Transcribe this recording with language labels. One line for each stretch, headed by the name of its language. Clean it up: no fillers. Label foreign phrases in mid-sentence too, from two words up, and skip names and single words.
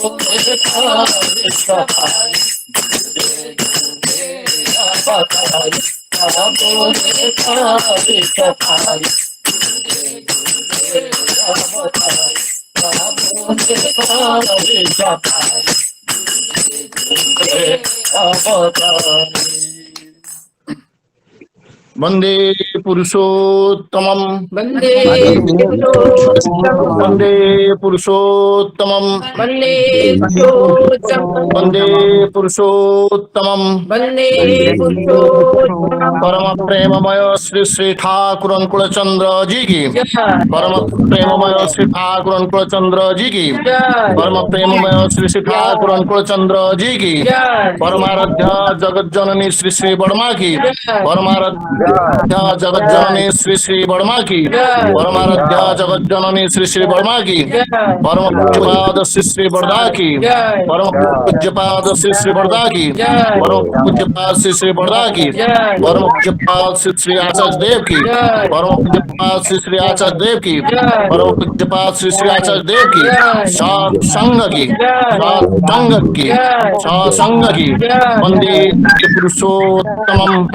Bangla: হে করি সপারি যুগে যুগে অবতরি প্রভু হে করি সপারি যুগে যুগে অবতরি প্রভু হে করি সপারি যুগে যুগে অবতরি বন্দে
Sanskrit: पुरुषोत्तमं वन्दे वन्दे पुरुषोत्तमं वन्दे पुरुषोत्तमं वन्दे पुरुषोत्तमं वन्दे पुरुषोत्तमं
Hindi: परम प्रेममय श्री श्री ठाकुर कुलचंद्र जी की परम प्रेममय श्री ठाकुर कुलचंद्र जी की परम प्रेममय श्री श्री ठाकुर कुलचंद्र जी की परमाराध्य जगत जननी श्री श्री वर्मा की परमाराध्य जगत जननी श्री श्री वर्मा की परमाराध्य जगत जननी श्री श्री वर्मा की परम पूज्यपाद श्री श्री वर्धा की परम पूज्यपाद श्री श्री वर्धा की परम पूज्यपाद श्री श्री वर्धा की परम पूज्यपाद श्री श्री आचार्य देव की परम पूज्यपाद श्री श्री आचार्य देव की परम पूज्यपाद श्री श्री आचार्य देव की सत्संग की सत्संग की सत्संग की
Sanskrit: वंदे पुरुषोत्तमं